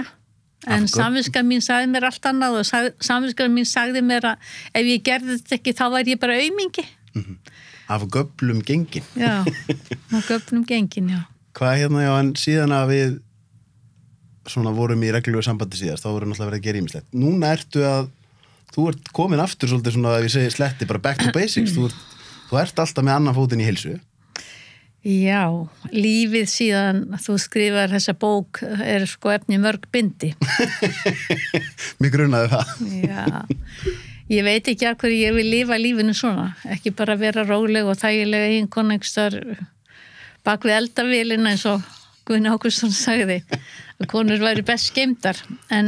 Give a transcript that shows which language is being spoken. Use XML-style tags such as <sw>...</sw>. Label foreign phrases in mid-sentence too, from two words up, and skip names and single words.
<is>En samviskan mín sagði mér allt annað og samviskan mín sagði mér að ef ég gerði þetta ekki þá væri ég bara aumingi. Af göflum gengin. Já, af göflum gengin, já. Hvað já, en síðan að við vorum í reglulegu sambandi síðast, þá voru náttúrulega verið að gera ýmislegt. Núna þú ert komin aftur svolítið svona, ef ég segi sletti, bara</is> <en>back to basics.</en> <is>Þú ert alltaf með annan fótinn í heilsu. Já, lífið síðan þú skrifar þessa bók sko efni mörg bindi. Mér grunaði það. Já, ég veit ekki af hverju ég vil lifa lífinu svona, ekki bara vera róleg og þægilega eiginkona einhverstar bak við eldavélina eins og Guðni Ágústsson sagði að konur væri best geymdar en</is>